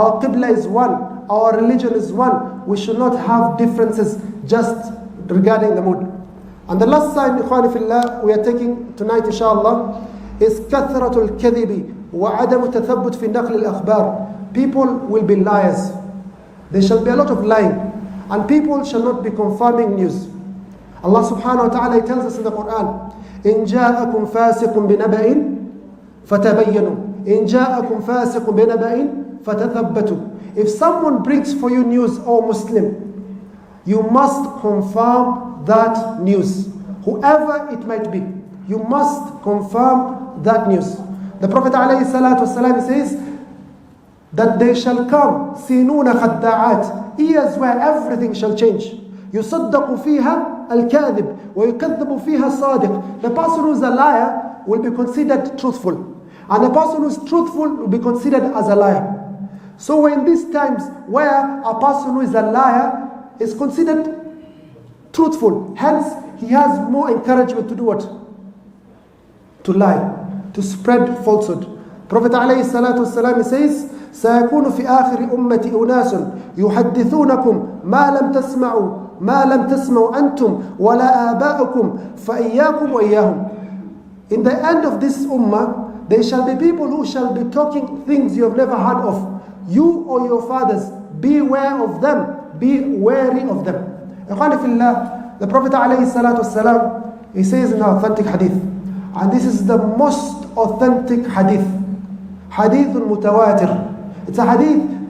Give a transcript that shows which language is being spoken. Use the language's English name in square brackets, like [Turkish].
[English] Our qibla is one. Our religion is one. We should not have differences just regarding the moon. And the last sign, ikhwani fillah, we are taking tonight, inshallah, is [Arabic] kathratul kadhibi wa adamu tathabbut fi naql al-akhbar. [English] People will be liars. There shall be a lot of lying. And people shall not be confirming news. Allah subhanahu wa ta'ala tells us in the Quran, [Arabic] إِن جَاءَكُمْ فَاسِقٌ بِنَبَإٍ فَتَبَيَّنُوا إِن جَاءَكُمْ فَاسِقٌ بِنَبَإٍ فَتَثَبَّتُوا. [English] If someone brings for you news, O Muslim, you must confirm that news. Whoever it might be, you must confirm that news. The Prophet ﷺ says that they shall come [Arabic] سِنُونَ خَدَّعَاتٍ, [English] years where everything shall change. [Arabic] يُصَدَّقُ فِيهَا الْكَاذِبُ وَيُكَذَّبُ فِيهَا الصَّادِقُ. [English] The person who is a liar will be considered truthful, and the person who is truthful will be considered as a liar. So in these times where a person who is a liar is considered truthful, hence he has more encouragement to do what? To lie, to spread falsehood. Prophet ﷺ says, [Arabic] سيكون في آخر أمتي أناس يحدثونكم ما لم تسمعوا أنتم ولا آباؤكم فإياكم وإياهم. [English] In the end of this ummah, there shall be people who shall be talking things you have never heard of. You or your fathers, beware of them, be wary of them. Ikhwani fillah, the Prophet ﷺ, he says in an authentic hadith, and this is the most authentic hadith, hadithun mutawatir. It's a hadith